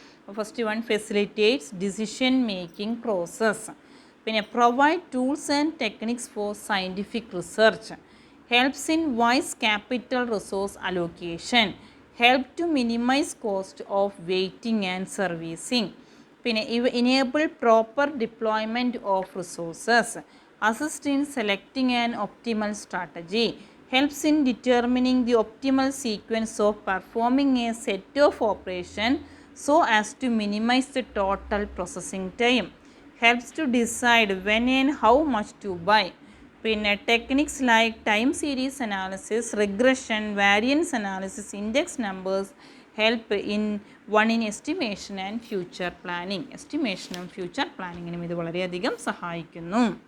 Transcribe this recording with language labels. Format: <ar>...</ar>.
<en>അപ്പോൾ first one facilitates decision making process. പിന്നെ provide tools and techniques for scientific research. Helps in wise capital resource allocation. Help to minimize cost of waiting and servicing. പിന്നെ enable proper deployment of resources, assist in selecting an optimal strategy, helps in determining the optimal sequence of performing a set of operation so as to minimize the total processing time, helps to decide when and how much to buy. പിന്നെ techniques like time series analysis, regression, variance analysis, index numbers help in estimation and future planning.</en> <ml>എസ്റ്റിമേഷനും future പ്ലാനിങ്ങിനും ഇത് വളരെയധികം സഹായിക്കുന്നു.</ml>